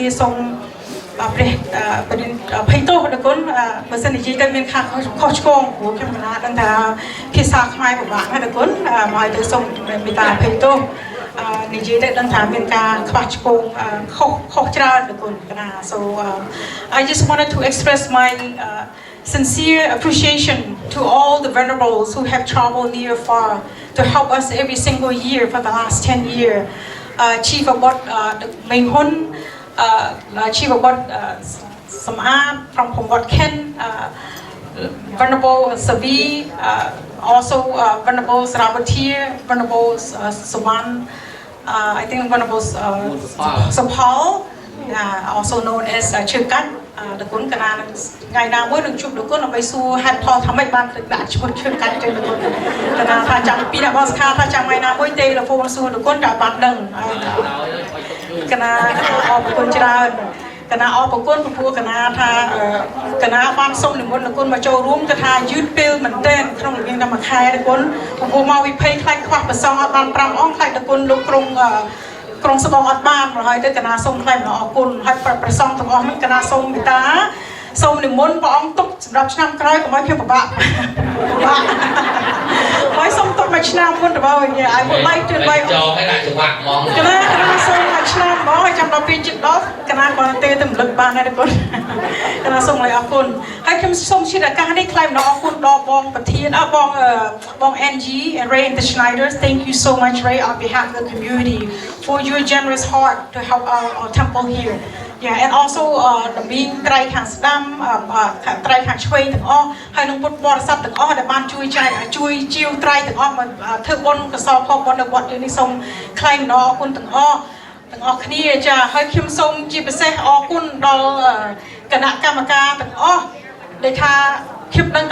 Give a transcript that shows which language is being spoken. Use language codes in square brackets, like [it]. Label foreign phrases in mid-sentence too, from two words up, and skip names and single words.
[km] សូមព្រះបរិញ្ញភ័យទោសដល់គុណបើសិននិយាយទៅមានខាតខុសឆ្គងព្រោះខ្ញុំកណាដឹងថាភាសាខ្មែរពិបាកណាស់ដល់គុណមកទៅសូមមេត្តាភ័យទោសនិយាយទៅដឹងថាមានការខ្វះឆ្គងខុសច្រើនដល់គុណកណា [en] so I just wanted to express my sincere appreciation to all the venerables who have traveled near far to help us every single year for the last 10 years. Chief Abbot Meng Hun, Chief Abbot Samad from Pongwat Ken, Venerable Savi, also Venerable Sarabatir, Venerable Sawan, I think Venerable Sapal, also known as Chirkat. [km] ដល់គុណកណាថ្ងៃណាមួយនឹងជួបដល់គុណដើម្បីសួរហេតុផលថាម៉េចបានដាក់ឈ្មោះឈើកាច់ទៅដល់គុណកណាថាចាំពីអ្នកបស្ខាថាចាំថ្ងៃណាមួយទេលហ្វូនសួរ ដល់គុណតែបានដឹងហើយកណាអរគុណច្រើនកណាអរគុណព្រោះកណាថាកណាបានសូមនិម ន្តដល់គុណមកចូលរួមគឺថាយឺតពេលមែនទែនក្នុងរយៈតែមួយខែដល់គុណព្រោះមកវិភ័យខ្លាចខ្វះប្រសងអត់បាន5អង្គខ្លាចដល់គុណលោកក្រុងស្បងអត់បានមកហើយទៅកណាសូមថ្លែងអរគុណហើយប្រសងទាំងអស់មិនកណាសូមមេត្តាសូមនិមន្តព្រះអង្គទុកសម្រាប់ឆ្នាំក្រោយកុំឲ្យខ្ញុំពិបាកហើយសូមទុកមួយឆ្នាំមុនទៅហើយ [en] I would like to invite [km] ចូលឲ្យដាក់ច្បាប់ហ្មង កណាសូមមួយឆ្នាំមកហើយចាំដល់ពេលជិតដល់កណាក៏ទេទៅរំលឹកបានដែរគុណកណាសូមឲ្យអរគុណហើយខ្ញុំសូមជិតឱកាសនេះថ្លែងអរគុណដល់បងប្រធានបង [en] NG and Ray and the Schneiders. Thank you so much Ray on behalf of the community for your generous heart to help our temple here. Yeah, and also the being [km] ត្រៃខាងស្ដាំត្រៃខាងឆ្វេងទាំងអស់ហើយនឹងពុទ្ធបរិស័ទទាំងអស់ដែលបានជួយជាវត្រៃទាំងអស់មកធ្វើបុណ្យកុសលផលបុណ្យនៅវត្តនេះសូមថ្លែងអរគុណទាំងអស់គ្នាចាហើយខ្ញុំសូមជាពិសេសអរគុណដល់គណៈកម្មការទាំងអស់ដែលថាខ្ញុំដឹង